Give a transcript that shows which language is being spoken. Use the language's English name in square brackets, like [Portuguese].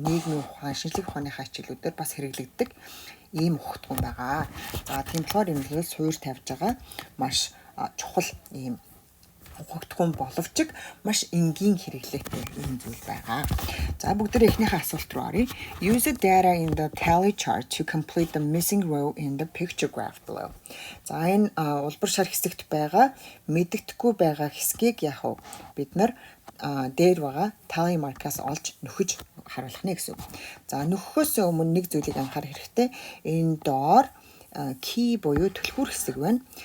[Mongolian] Нийгмийн ухаан, шинжлэх ухааныхаа хичээлүүдээр бас хэрэглэгддэг ийм ухагтгуун байгаа. За тийм болохоор энэ л суур тавьж байгаа маш чухал ийм ухагтгуун боловч маш энгийн хэрэглээтэй ийм зүйл байгаа. За бүгдээ эхнийхээ асуулт руу оръё. [English] Use the data in the tally chart to complete the missing row in the picture graph below. [Mongolian] За энэ улбар шар хэсэгт байгаа мэддэхгүй байгаа хэсгийг яг бид нар дээр байгаа tally mark-аас олж нөхөж харуулах нэ гэсэн. За нөхөхөөс өмнө нэг зүйлийг анхаарах хэрэгтэй. Энэ доор key буюу түлхүүр хэсэг байна.